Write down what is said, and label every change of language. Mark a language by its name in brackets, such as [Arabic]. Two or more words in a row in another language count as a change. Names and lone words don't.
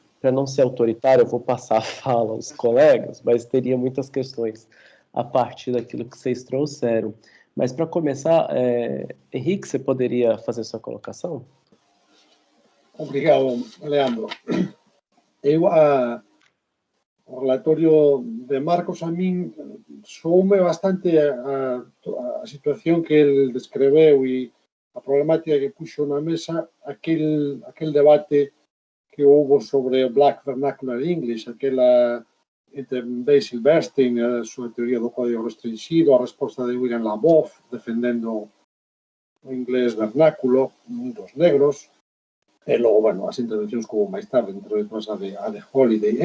[Portuguese] Para não ser autoritário, eu vou passar a fala aos colegas, mas teria muitas questões a partir daquilo que vocês trouxeram. Mas, para começar, Henrique, você poderia fazer sua colocação? Obrigado, Leandro. [Galician] O relatório de Marcos a min soume bastante a situación que ele descreveu e a problemática que puxo na mesa, aquel debate que houve sobre [English] Black Vernacular English, [Galician] aquela entre Basil Bernstein, a súa teoría do código restringido, a resposta de William Labov, defendendo o inglés vernáculo dos negros, e logo, bueno, as intervencións que houve máis tarde, entre outras a de Holiday.